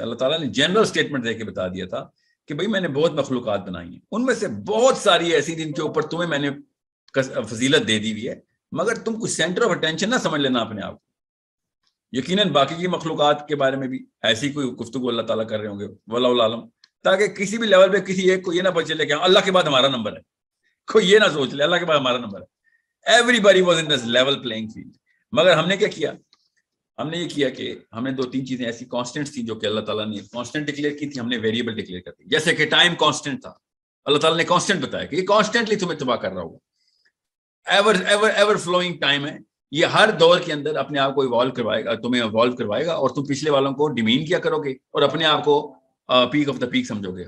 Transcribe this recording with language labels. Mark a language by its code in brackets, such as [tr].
[ur] اللہ تعالیٰ نے general statement دے کے بتا دیا تھا کہ بھئی میں نے بہت مخلوقات بنائی ہیں, ان میں سے بہت ساری ایسی جن کے اوپر تمہیں میں نے فضیلت دے دی ہوئی ہے, مگر تم کوئی [en] centre of attention [ur] نہ سمجھ لینا اپنے آپ کو. یقیناً باقی کی مخلوقات کے بارے میں بھی ایسی کوئی گفتگو اللہ تعالیٰ کر رہے ہوں گے واللہ عالم, تاکہ کسی بھی لیول پہ کسی ایک کو یہ نہ پتہ چلے کہ اللہ کے بعد ہمارا نمبر ہے. کوئی یہ نہ سوچ لے اللہ کے بعد ہمارا نمبر ہے. [en] Everybody was in this level playing field. [ur] مگر ہم نے کیا کیا, ہم نے یہ کیا کہ ہم نے 2-3 چیزیں ایسی کانسٹنٹ تھیں جو کہ اللہ تعالیٰ نے کانسٹنٹ ڈکلیئر کی تھی, ہم نے ویریبل ڈکلیئر کر دی. جیسے کہ ٹائم کانسٹنٹ تھا, اللہ تعالیٰ نے کانسٹنٹ بتایا کہ یہ کانسٹنٹلی تمہیں تباہ کر رہا ہوگا, [en] ever flowing time [ur] ہے, یہ ہر دور کے اندر اپنے آپ کو ایوالو کروائے گا, تمہیں ایوالو کروائے گا, اور تم پچھلے والوں کو ڈیمین کیا کرو گے اور اپنے آپ کو [en] peak of the peak [ur] سمجھو گے.